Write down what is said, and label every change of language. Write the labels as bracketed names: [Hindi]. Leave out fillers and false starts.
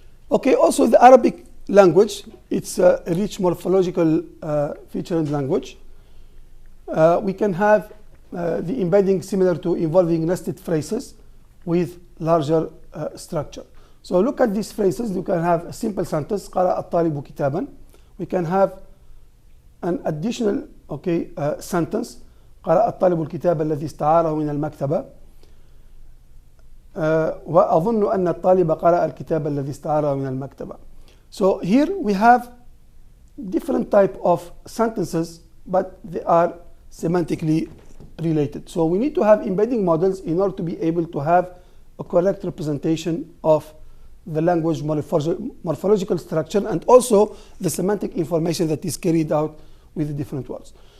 [English] Okay, also the Arabic language, it's a rich morphological featured language. We can have the embedding similar to involving nested phrases with larger structure. So look at these phrases. You can have a simple sentence, [Arabic] قرأ الطالب كتابا. [English] We can have an additional sentence, [Arabic] قرأ الطالب الكتاب الذي استعاره من المكتبة. وأظن أن الطالب قرأ الكتاب الذي استعاره من المكتبة. [English] So here we have different type of sentences, but they are semantically related. So we need to have embedding models in order to be able to have a correct representation of the language morphological structure and also the semantic information that is carried out with the different words.